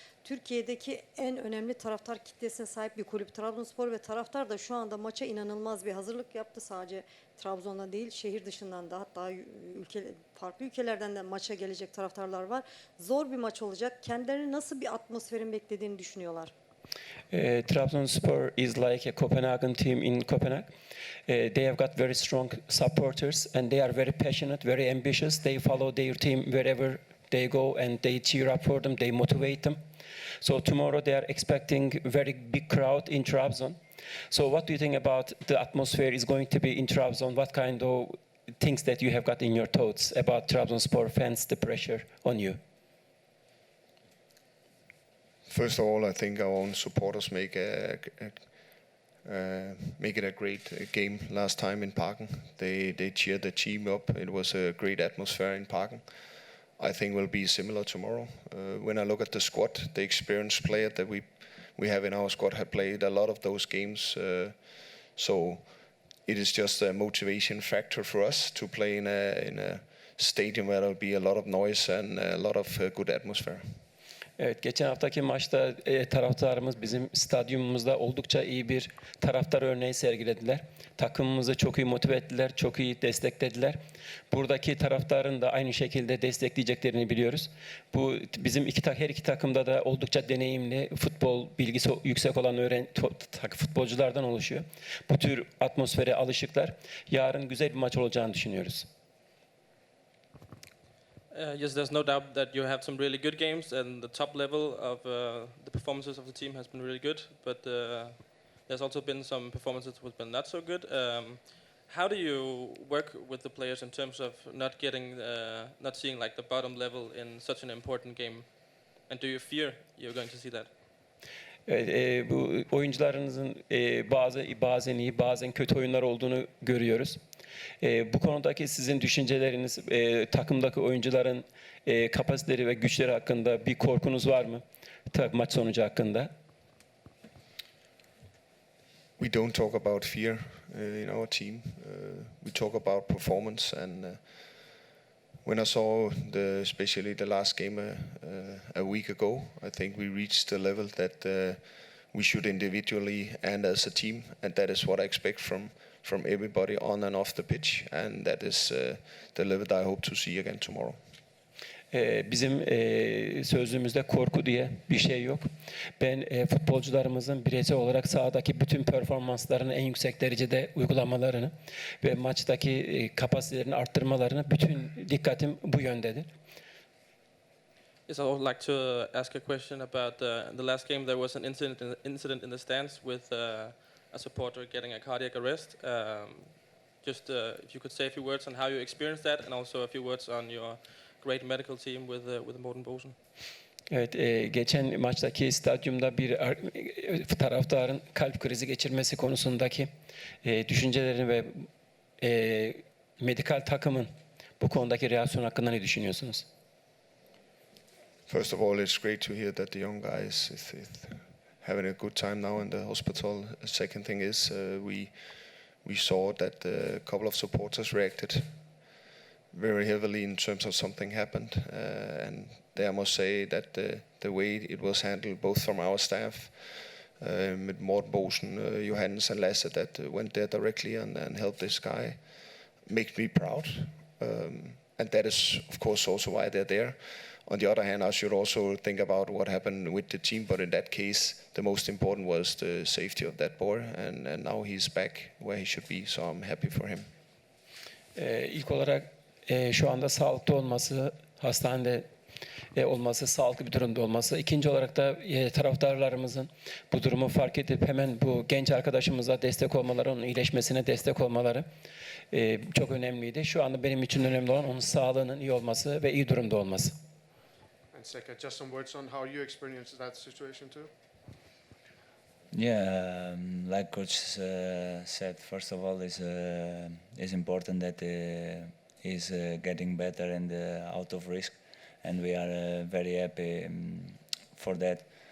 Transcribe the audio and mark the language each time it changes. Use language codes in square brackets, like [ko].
[tr] Türkiye'deki en önemli taraftar kitlesine sahip bir kulüp Trabzonspor ve taraftar da şu anda maça inanılmaz bir hazırlık yaptı. Sadece Trabzon'dan değil, şehir dışından da hatta farklı ülkelerden de maça gelecek taraftarlar var. Zor bir maç olacak. Kendilerini nasıl bir atmosferin beklediğini düşünüyorlar? [en] Trabzonspor is like a Copenhagen team in Copenhagen. They have got very strong supporters and they are very passionate, very ambitious. They follow their team wherever they go and they cheer up for them, they motivate them. So tomorrow they are expecting a very big crowd in Trabzon. So what do you think about the atmosphere is going to be in Trabzon? What kind of things that you have got in your thoughts about Trabzonspor fans, the pressure on you? First of all, I think our own supporters make it a great game last time in Parken. They cheered the team up. It was a great atmosphere in Parken. I think will be similar tomorrow. When I look at the squad, the experienced player that we have in our squad have played a lot of those games. So it is just a motivation factor for us to play in a stadium where there will be a lot of noise and a lot of good atmosphere. [tr] Evet, geçen haftaki maçta taraftarımız bizim stadyumumuzda oldukça iyi bir taraftar örneği sergilediler. Takımımızı çok iyi motive ettiler, çok iyi desteklediler. Buradaki taraftarın da aynı şekilde destekleyeceklerini biliyoruz. Bu bizim her iki takımda da oldukça deneyimli, futbol bilgisi yüksek olan futbolculardan oluşuyor. Bu tür atmosfere alışıklar. Yarın güzel bir maç olacağını düşünüyoruz. [en] Yes, there's no doubt that you have some really good games, and the top level of the performances of the team has been really good. But there's also been some performances that have been not so good. How do you work with the players in terms of not seeing like the bottom level in such an important game? And do you fear you're going to see that? [tr] Evet, bu oyuncularınızın bazen iyi, bazen kötü oyunlar olduğunu görüyoruz. Bu konudaki sizin düşünceleriniz, takımdaki oyuncuların kapasiteleri ve güçleri hakkında bir korkunuz var mı? Maç sonucu hakkında. [en] We don't talk about fear in our team. We talk about performance. And when I saw especially the last game a week ago, I think we reached the level that we should individually and as a team, and that is what I expect from everybody on and off the pitch, and that is the level that I hope to see again tomorrow. [tr] Bizim sözlüğümüzde korku diye bir şey yok. Ben futbolcularımızın bireysel olarak sahadaki bütün performanslarını en yüksek derecede uygulamalarını ve maçtaki kapasitelerini arttırmalarını bütün dikkatim bu yöndedir. [en] Yes, I would like to ask a question about the last game. There was an incident in the stands with a supporter getting a cardiac arrest. Just if you could say a few words on how you experienced that, and also a few words on your great medical team with Morten Bosen. [tr] Evet, geçen maçtaki stadyumda bir taraftarın kalp krizi geçirmesi konusundaki düşüncelerini ve medikal takımın bu konudaki reaksiyon hakkında ne düşünüyorsunuz? [en] First of all, it's great to hear that the young guys is having a good time now in the hospital. The second thing is we saw that a couple of supporters reacted very heavily in terms of something happened, and I must say that the way it was handled, both from our staff, with Morten Bosen, Johannes and Lasse, that went there directly and helped this guy, makes me proud, and that is of course also why they're there. on the other hand, I should also think about what happened with the team. But in that case, the most important was the safety of that boy, and now he's back where he should be. So I'm happy for him. [tr] İlk olarak şu anda sağlıklı olması, hastanede olması, sağlıklı bir durumda olması. İkinci olarak da taraftarlarımızın bu durumu fark edip hemen bu genç arkadaşımıza destek olmaları, onun iyileşmesine destek olmaları çok önemliydi. Şu anda benim için önemli olan onun sağlığının iyi olması ve iyi durumda olması. [en] And Seka, just some words on how you experienced that situation too. Yeah, like coach said, first of all, is important that he's getting better and out of risk, and we are very happy for that.